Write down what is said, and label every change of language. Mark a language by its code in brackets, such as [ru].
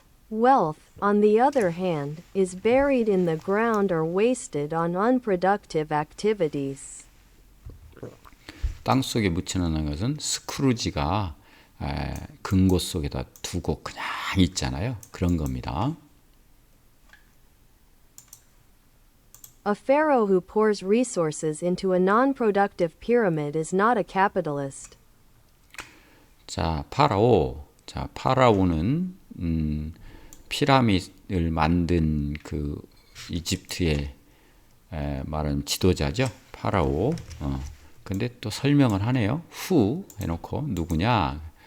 [en] Wealth, on the other hand, is buried in the ground or wasted on unproductive activities. [ko] 땅 속에 묻혀놓는 것은 스크루지가 금고 속에다 두고 그냥 있잖아요. 그런 겁니다. [en] A pharaoh who pours resources into a non-productive pyramid is not a capitalist. [ko] 자, 파라오. 자, 파라오는 피라미드를 만든 그 이집트의 말하는 지도자죠. 파라오. 근데 또 설명을 하네요. who 해놓고 누구냐?